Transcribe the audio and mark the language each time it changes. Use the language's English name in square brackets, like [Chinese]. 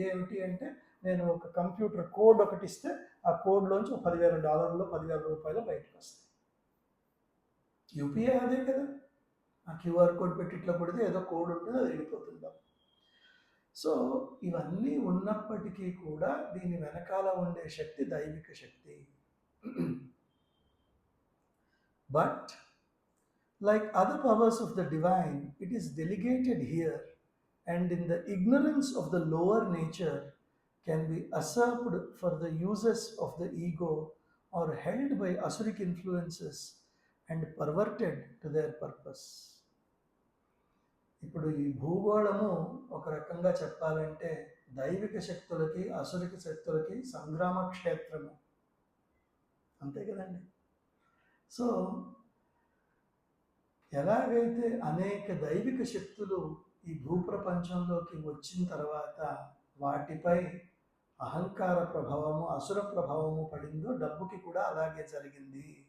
[Telugu] ఏమిటి అంటే, నేను ఒక కంప్యూటర్ కోడ్ ఒకటి ఇస్తే ఆ కోడ్లోంచి $10,000 $10,000 బయటకు వస్తాయి. యూపీఐ అదే కదా, ఆ క్యూఆర్ కోడ్ పెట్టి ఇట్లా కొడితే ఏదో కోడ్ ఉంటుంది, అది వెళ్ళిపోతుందా. సో ఇవన్నీ ఉన్నప్పటికీ కూడా దీని వెనకాల ఉండే శక్తి దైవిక శక్తి. [English] But like other powers of the divine, it is delegated here, and in the ignorance of the lower nature can be usurped for the uses of the ego or held by asuric influences and perverted to their purpose. [Telugu] ఇప్పుడు ఈ భూగోళము ఒక రకంగా చెప్పాలంటే దైవిక శక్తులకి అసురిక శక్తులకి సంగ్రామ క్షేత్రము, అంతే కదండి. So ఎలాగైతే అనేక దైవిక శక్తులు ఈ భూప్రపంచంలోకి వచ్చిన తర్వాత వాటిపై అహంకార ప్రభావము, అసుర ప్రభావము పడిందో, డబ్బుకి కూడా అలాగే జరిగింది.